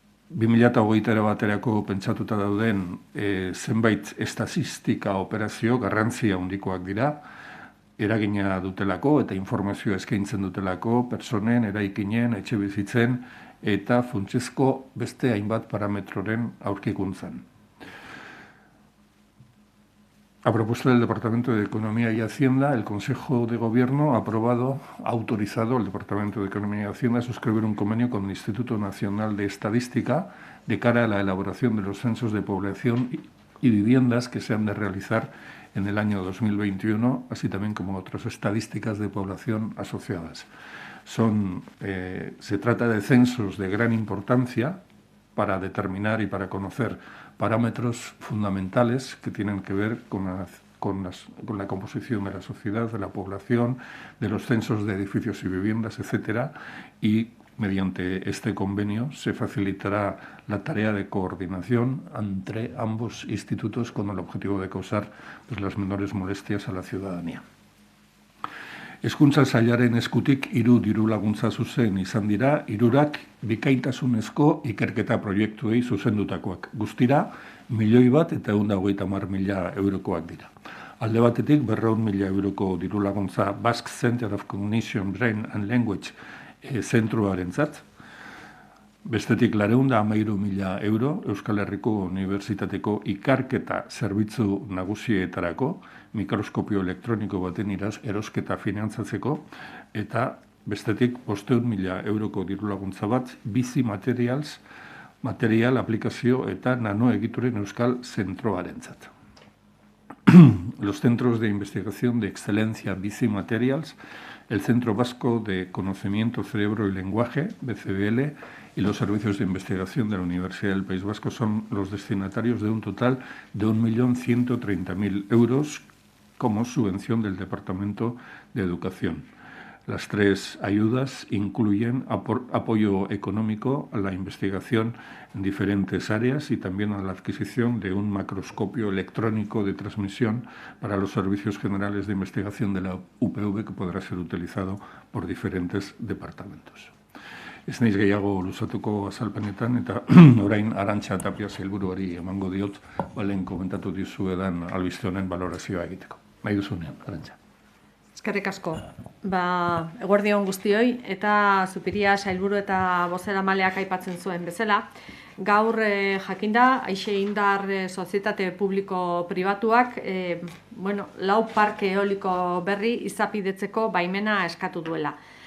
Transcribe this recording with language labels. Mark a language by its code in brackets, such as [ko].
[eu] 2021 baterako pentsatuta dauden zenbait estatistika operazio garrantzia handikoak dira, eragina dutelako eta informazioa eskaintzen dutelako pertsonen, eraikinen, etxebizitzen eta funtsezko beste hainbat parametroren aurkikuntzan. [es] A propuesta del Departamento de Economía y Hacienda, el Consejo de Gobierno ha autorizado al Departamento de Economía y Hacienda a suscribir un convenio con el Instituto Nacional de Estadística de cara a la elaboración de los censos de población y viviendas que se han de realizar en el año 2021, así también como otras estadísticas de población asociadas. Se trata de censos de gran importancia para determinar y para conocer parámetros fundamentales que tienen que ver con la composición de la sociedad, de la población, de los censos de edificios y viviendas, etcétera, y mediante este convenio se facilitará la tarea de coordinación entre ambos institutos con el objetivo de causar las menores molestias a la ciudadanía. [eu] Hezkuntza sailaren eskutik 3 diru laguntza zuzen izan dira, 3ak bikaintasunezko ikerketa proiektuei zuzendutakoak. Guztira, 1.130.000 eurokoak dira. Alde batetik, 200.000 euroko diru laguntza Basque Center of Cognition, Brain and Language zentruarentzat. Bestetik, 213.000 euro Euskal Herriko Unibertsitateko ikerketa zerbitzu nagusietarako, mikroskopio elektroniko baten erosketa finantzatzeko, eta bestetik 500.000 euroko diru laguntza bat bizi material aplikazio eta nanoegituren Euskal Zentroarentzat. [es] Los Centros de Investigación de Excelencia Bici Materials, el Centro Vasco de Conocimiento, Cerebro y Lenguaje, BCBL, y los servicios de investigación de la Universidad del País Vasco son los destinatarios de un total de 1.130.000 euros como subvención del Departamento de Educación. Las 3 ayudas incluyen apoyo económico a la investigación en diferentes áreas y también a la adquisición de un macroscopio electrónico de transmisión para los servicios generales de investigación de la UPV que podrá ser utilizado por diferentes departamentos. [eu] Ez naiz gehiago luzatuko azalpenetan, eta orain Arantxa Tapia sailburuari emango diot, lehen komentatu dizuedan albiste honen balorazioa egiteko. Nahi duzunean, Arantxa. Eskerrik asko. Eguerdi on guztioi, eta Zupiria sailburu eta bozeramaleak aipatzen zuen bezala, gaur jakinda, Aixe Indar sozietate publiko pribatuak, 4 parke eoliko berri izapidetzeko baimena eskatu duela.